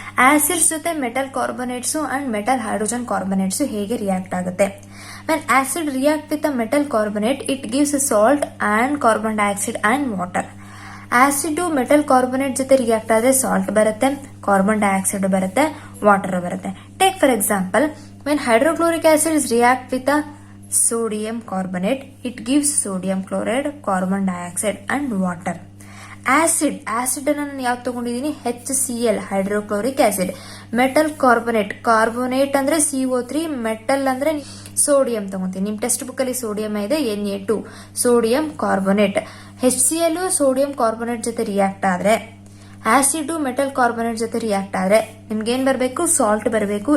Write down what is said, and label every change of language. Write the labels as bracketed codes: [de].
[kn] Acids ಜೊತೆ metal ಕಾರ್ಬೊನೇಟ್ಸ್ and metal hydrogen ಕಾರ್ಬೊನೇಟ್ಸ್ ಹೇಗೆ react ಆಗುತ್ತೆ. [en] When acid react with a metal carbonate it gives salt and carbon dioxide and water. [kn] Acid metal carbonate ಜೊತೆ react ಆದ್ರೆ salt ಬರುತ್ತೆ, carbon dioxide ಬರುತ್ತೆ, water ಬರುತ್ತೆ. [en] Take for example, when hydrochloric acid react with a sodium carbonate it gives sodium chloride, carbon dioxide and water. [kn] Acid ಅನ್ನು ನಾನು ಯಾವ್ದು ತಗೊಂಡಿದ್ದೀನಿ, HCl hydrochloric acid. Metal carbonate ಅಂದ್ರೆ CO3, ಮೆಟಲ್ ಅಂದ್ರೆ sodium ತಗೊಂತೀನಿ. ನಿಮ್ text book ಅಲ್ಲಿ sodium ಇದೆ, Na2 sodium carbonate. HCl sodium carbonate ಜೊತೆ ರಿಯಾಕ್ಟ್ ಆದ್ರೆ, ಆಸಿಡ್ ಮೆಟಲ್ ಕಾರ್ಬೋನೇಟ್ ಜೊತೆ ರಿಯಾಕ್ಟ್ ಆದ್ರೆ ನಿಮ್ಗೆ ಏನ್ ಬರಬೇಕು, ಸಾಲ್ಟ್ ಬರಬೇಕು.